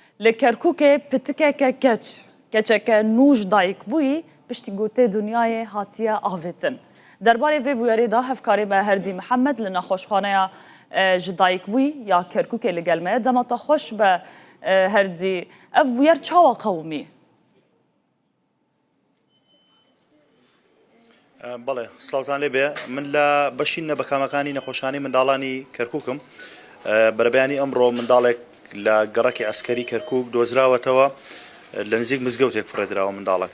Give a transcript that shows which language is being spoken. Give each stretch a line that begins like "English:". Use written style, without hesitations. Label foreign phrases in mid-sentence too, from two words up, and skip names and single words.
Kurdish: Li Kerkûkê pitikeke keçeke nûj dayîk bûyî piştî gotê dunyayê hatiye avêtin. Derbarê vê bûyerê da hevkarê me Herdî Mihemed li nexweşxaneya ji dayîkbûyî ya Kerkûkê li gel me ye. Dema te xweş be Herdî. Ev bûyer çawa qewimî?
Central Kurdish: بەڵێ سلااوان لێ بێ من لە بەشی نەبەکامەکانی نەخۆشخانەی منداڵانی کەرکووکم بەرەبیانی ئەمڕۆ منداڵێک لە گەڕەکی ئەسکەری کەرکووک دۆزراوەتەوە لە نزیک مزگەوتێک فرێدراوە منداڵەکە